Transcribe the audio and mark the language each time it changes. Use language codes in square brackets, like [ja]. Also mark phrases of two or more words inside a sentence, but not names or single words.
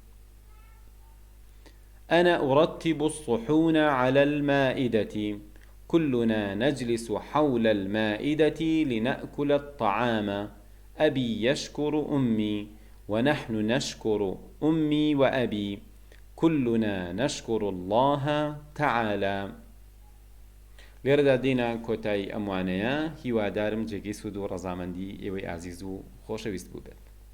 [ar] أنا أرتب الصحون على المائدة كلنا نجلس حول المائدة لنأكل الطعام أبي يشكر أمي ونحن نشكر أمي وأبي كلنا نشكر الله تعالى [ckb] لێرەدا دێنا کۆتایی ئەم وانەیە هیوادارم جێگەی سوود و ڕەزامەندی ئێوەی ئازیز و خۆشەویست بوو بێت